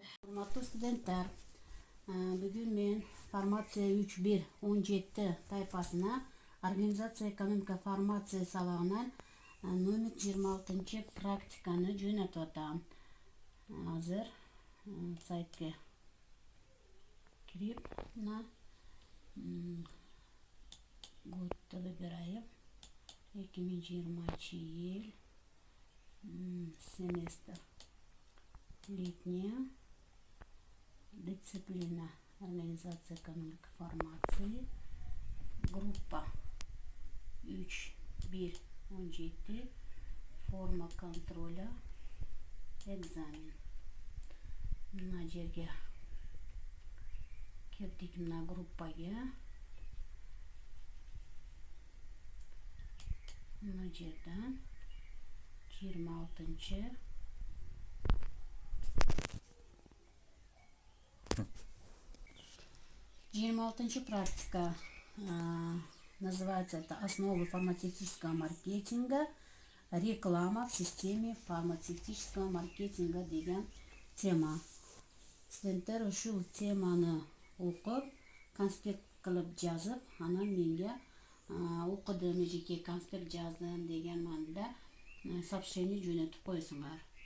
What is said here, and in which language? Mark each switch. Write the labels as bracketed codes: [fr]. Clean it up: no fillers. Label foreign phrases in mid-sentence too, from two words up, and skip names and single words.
[ky] Урматтуу студенттер, бүгүн мен формация 3.1.17 тайпасына организация экономика формация сабагынан номер 26 практиканы жөнөтүп атам. Азыр сайтка кирип, [ru] годду выбираем. 2020 yıl семестр, летняя, дисциплина, организация экономики формации, группа 3.1.17, форма контроля, экзамен. [ky] Мына жерге кирдик, мына группага. Мына жерден 26 практика. [ru] Называется это «Основы фармацевтического маркетинга. Реклама в системе фармацевтического маркетинга» [ky] деген тема. Студенттер ушул теманы окуп, конспект кылып жазып, анан менге окудум, эжеке конспект жаздым деген маанидә сообщение жөнөтүп койсуңар.